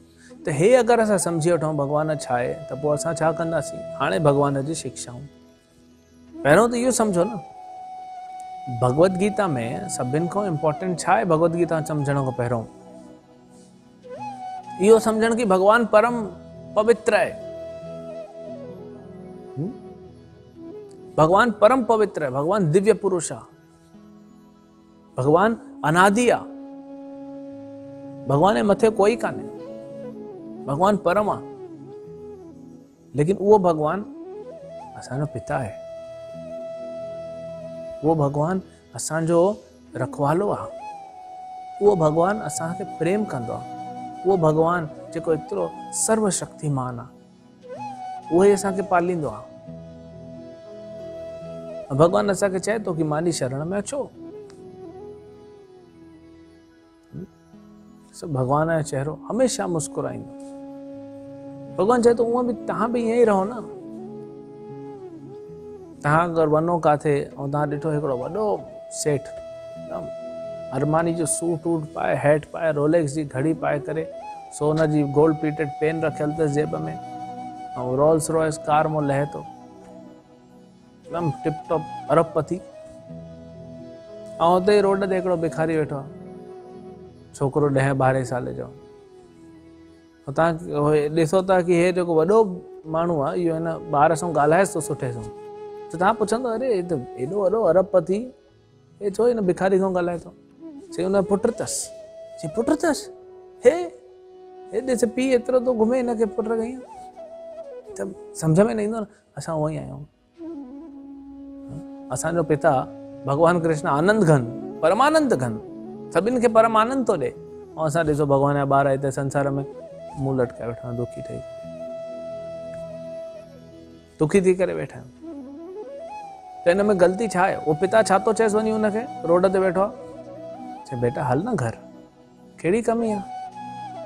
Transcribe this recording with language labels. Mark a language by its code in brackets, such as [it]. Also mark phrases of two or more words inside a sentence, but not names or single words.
[sd] त हे अगरि असां सम्झी वठूं भॻवान छा आहे, त पोइ असां छा कंदासीं? हाणे भॻवान जी शिक्षाऊं, पहिरों त इहो सम्झो न, भगवत गीता में सभिनि खां इम्पोर्टेंट छा आहे? भगवत गीता सम्झण खां पहिरों इहो सम्झण कि भॻवान परम पवित्र आहे। भगवान परम पवित्र है, भगवान दिव्य पुरुष आहे, भगवान अनादि आहे, भगवान जे मथे कोई कान्हे, भगवान परम आहे। लेकिन उहो भगवान असांजो पिता आहे, उहो भगवान असांजो रखवालो आहे, उहो भगवान असांखे प्रेम कंदो आहे, उहो भगवान जेको एतिरो सर्वशक्तिमान आहे, उहो ई असांखे पालींदो आहे। भगवान असांखे चए थो कि मांजी शरण में अचो। भगवान जो चेहरो हमेशह मुस्कुराईंदो। भगवान चए थो उहा बि तव्हां बि ईअं ई रहो न। तव्हां अगरि वञो काथे ऐं तव्हां ॾिठो हिकिड़ो वॾो सेठ अरमानी जो सूट वूट पाए, हैट पाए, रोलेक्स जी घड़ी पाए करे, सोन जी [en] gold plated pen [sd] रखियल अथसि जेब में, ऐं रोल्स रॉयस कार मां लहे थो, एकदम [en] tip top [sd] अरबपति। ऐं हुते रोड ते हिकिड़ो भिखारी वेठो आहे, छोकिरो 10-12 साल जो। तव्हां ॾिसो था कि हे जेको वॾो माण्हू आहे इहो हिन ॿार सां ॻाल्हाएसि थो सुठे सां, त तव्हां पुछंदो अरे हे त एॾो वॾो अरबपति, हे छो हिन भिखारी सां ॻाल्हाए थो? चई हुन पुटु अथसि। चई पुटु अथसि? हे ॾिस पीउ एतिरो थो घुमे, हिनखे पुटु कईं। त सम्झ में न ईंदो न। असां उहो ई आहियूं। असांजो पिता भगवान कृष्ण आनंद घन, परमानंद घन, सभिनि खे परम आनंद थो ॾे, ऐं असां ॾिसो भगवान जा ॿार हिते संसार में मुंहुं लटकाए वेठा, दुखी ठही, दुखी थी करे वेठा आहियूं। त हिन में ग़लती छा आहे? उहो पिता छा थो चएसि वञी हुनखे रोड ते वेठो आहे? चए बेटा हल न घर, कहिड़ी कमी आहे?